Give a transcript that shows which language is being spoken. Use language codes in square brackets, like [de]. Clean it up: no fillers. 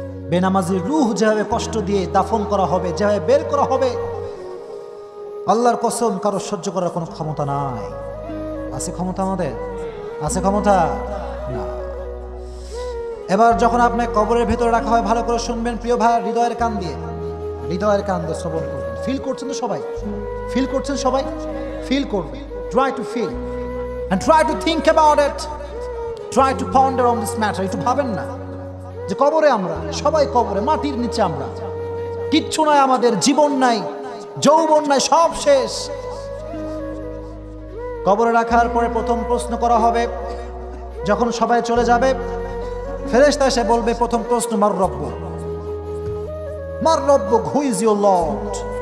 [bn] বেনামাজির রূহ যেভাবে কষ্ট দিয়ে দাফন করা হবে, যেভাবে বের করা হবে, আল্লাহর কসম কারো সহ্য করার কোনো ক্ষমতা নাই। আছে ক্ষমতা? আমাদের আছে ক্ষমতা? না। এবার যখন আপনার কবরের ভেতরে রাখা হয়, ভালো করে শুনবেন প্রিয় ভাই, হৃদয়ের কান দিয়ে, হৃদয়ের কান দিয়ে শ্রবণ করবেন। ফিল করছেন তো সবাই? ফিল করছেন সবাই? ফিল করবেন। [en] Try to feel and try to think about it, try to ponder on this matter. [bn] একটু ভাবেন না যে কবরে আমরা সবাই, কবরে মাটির নিচে আমরা, কিচ্ছু নাই আমাদের, জীবন নাই, যৌবন নাই, সব শেষ। কবরে রাখার পরে প্রথম প্রশ্ন করা হবে, যখন সবাই চলে যাবে ফেরেশতা এসে বলবে, প্রথম প্রশ্ন, [ar] মার রব্বুক, মার রব্বুক, [en] Who is your lord?